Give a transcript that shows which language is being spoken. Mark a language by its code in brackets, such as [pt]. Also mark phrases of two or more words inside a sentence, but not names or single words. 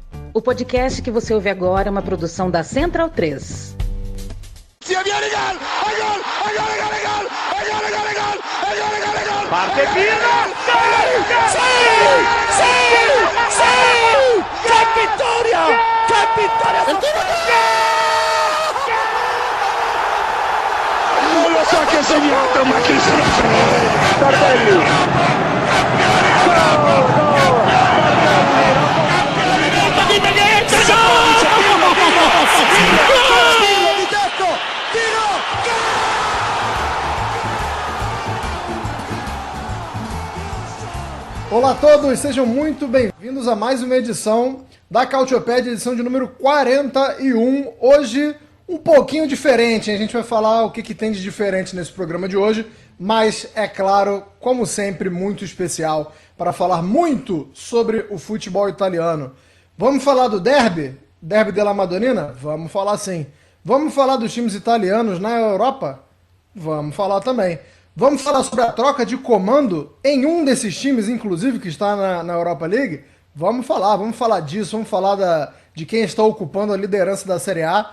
[pt] O podcast que você ouve agora é uma produção da Central 3. [it] Parte Pino! ¡Qué vittoria! ¡Qué vittoria! Non lo so che ha segnato, ma chi se lo frega! Tardelli! [pt] Olá a todos, sejam muito bem-vindos a mais uma edição da Cautiopédia, edição de número 41. Hoje, um pouquinho diferente, hein? A gente vai falar o que tem de diferente nesse programa de hoje, mas, é claro, como sempre, muito especial para falar muito sobre o futebol italiano. Vamos falar do derby? Derby della Madonnina? Vamos falar sim. Vamos falar dos times italianos na Europa? Vamos falar também. Vamos falar sobre a troca de comando em um desses times, inclusive, que está na Europa League? Vamos falar disso, vamos falar de quem está ocupando a liderança da Série A.